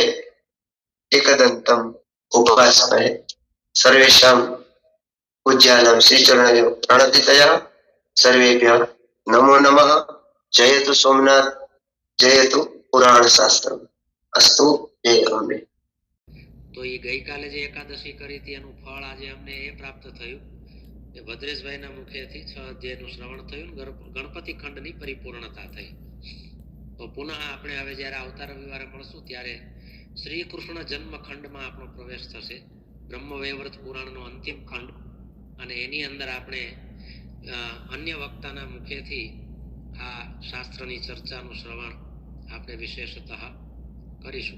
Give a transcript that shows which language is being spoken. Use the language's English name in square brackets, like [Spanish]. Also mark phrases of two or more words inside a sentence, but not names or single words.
[Sanskrit] एकदन्तं उपास्महे. सर्वेषां पूज्यानां श्रीचरणयो प्रणतितया सर्वेभ्यः नमो नमः. जयतु सोमनाथ, जयतु पुराण शास्त्र. अस्तु. जय अम्बे. [Gujarati] તો એ ગઈકાલે જે એકાદશી કરી હતી એનું ફળ આજે અમને એ પ્રાપ્ત થયું. એ ભદ્રેશભાઈના મુખેથી 6 અધ્યાયનું શ્રવણ થયું, ગણપતિ ખંડની પરિપૂર્ણતા થઈ. તો પુનઃ આપણે હવે જ્યારે આવતા રવિવારે મળશું ત્યારે શ્રી કૃષ્ણ જન્મ ખંડમાં આપણો પ્રવેશ થશે, બ્રહ્મવૈવર્ત પુરાણનો અંતિમ ખંડ, અને એની અંદર આપણે અન્ય વક્તાના મુખેથી આ શાસ્ત્રની ચર્ચાનું શ્રવણ આપણે વિશેષતઃ કરીશું.